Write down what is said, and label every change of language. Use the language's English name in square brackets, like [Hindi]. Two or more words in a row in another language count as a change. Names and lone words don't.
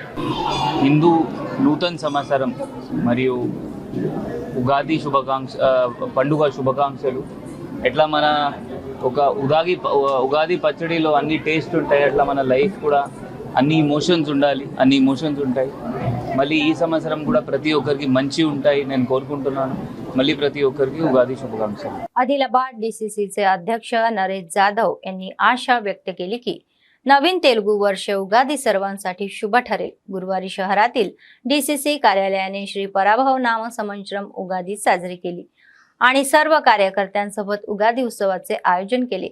[Telugu] హిందూ నూతన సంవత్సరం మరియు ఉగాది పండుగ శుభాకాంక్షలు ఎట్లా మన ఒక ఉగాది పచ్చడిలో అన్ని టేస్ట్ ఉంటాయి, అట్లా మన లైఫ్ కూడా అన్ని ఇమోషన్స్ ఉండాలి, అన్ని ఇమోషన్స్ ఉంటాయి। మళ్ళీ ఈ సంవత్సరం కూడా ప్రతి ఒక్కరికి మంచి ఉంటాయి నేను కోరుకుంటున్నాను। మళ్ళీ ప్రతి ఒక్కరికీ ఉగాది శుభకామన। [Marathi] आदिलाबाद DCCचे अध्यक्ष नरेश जाधव यांनी आशा व्यक्त केली की नवीन तेलुगू वर्ष उगादी सर्वांसाठी शुभ ठरेल। गुरुवारी शहरातील DCC कार्यालयाने श्री पराभव नाम संवत्सरम उगादी साजरी केली आणि सर्व कार्यकर्त्यांसोबत उगादी उत्सवाचे आयोजन केले।